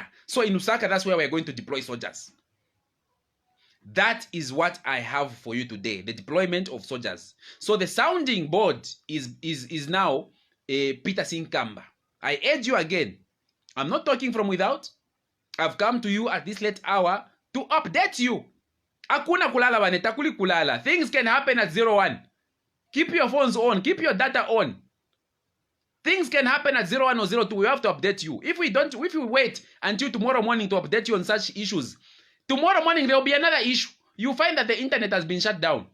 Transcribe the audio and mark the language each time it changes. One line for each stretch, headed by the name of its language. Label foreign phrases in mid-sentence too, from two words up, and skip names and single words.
English: So in Lusaka, that's where we're going to deploy soldiers. That is what I have for you today, the deployment of soldiers. So the sounding board is now Peter Sinkamba. I urge you again, I'm not talking from without. I've come to you at this late hour to update you.
Bemba: Hakuna kulala bane, takuli kulala.
English: Things can happen at 01. Keep your phones on, keep your data on. Things can happen at 01 or 02. We have to update you. If we wait until tomorrow morning to update you on such issues, tomorrow morning, there will be another issue. You find that the internet has been shut down.